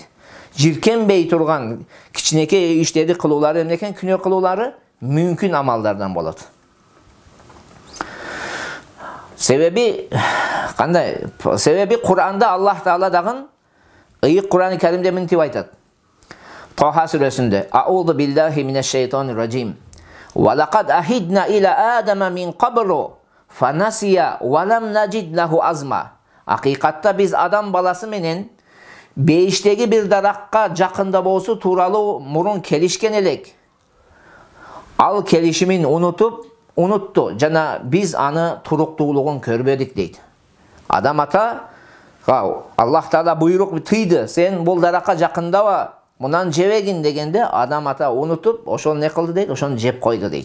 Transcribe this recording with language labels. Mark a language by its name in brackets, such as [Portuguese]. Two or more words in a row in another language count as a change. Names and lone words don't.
[Kyrgyz] Жиркенбей турган кичинекей иштерди кылуулары эмне экен? Күнөө кылуулары мүмкүн амалдардан болот. Себеби кандай? Себеби Кур'анда Аллах Таала дагы ыйык Кур'ан-ы Каримде мынтип айтат. Таха сүрөсүндө: [Arabic] أعوذ بالله من الشيطان الرجيم. ولقد عهدنا إلى آدم من قبل فنسي ولم نجد له عزما. [Kyrgyz] Акыйкатта биз адам баласы менен бейиштеги бир даракка жакында болсу тууралуу мурун келишкен элек. Ал келишимин унутту жана биз аны туруктуулугун көрбөдүк дейт. Адам ата Аллах Таала буйрук тыйды, сен бул даракка жакындаба, мунан жебегин дегенде адам ата унутуп, ошону не кылды дейт, ошону жеп койду дейт.